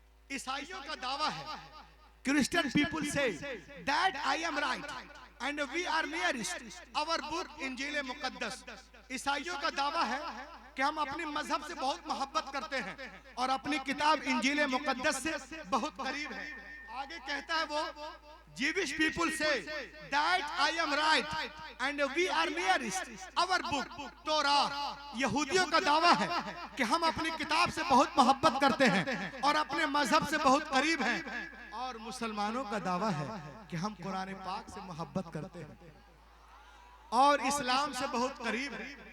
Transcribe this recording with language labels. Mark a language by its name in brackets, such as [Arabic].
[Hindi] ईसाइयों का दावा है, [English] Christian people say that I am right and we are nearest our book इंजील मुकद्दस। [Hindi] ईसाइयों का दावा है कि हम अपने मजहब से बहुत मोहब्बत करते हैं और अपनी किताब इंजील मुकद्दस से बहुत करीब है। आगे कहता है वो, [English] Jewish people say that I am right and we are nearest our book Torah। [Hindi] यहूदियों का दावा है कि हम अपनी किताब से बहुत मोहब्बत करते हैं और अपने मजहब से बहुत करीब हैं। और मुसलमानों का दावा है कि हम कुरान पाक से मोहब्बत करते हैं और इस्लाम से बहुत करीब हैं।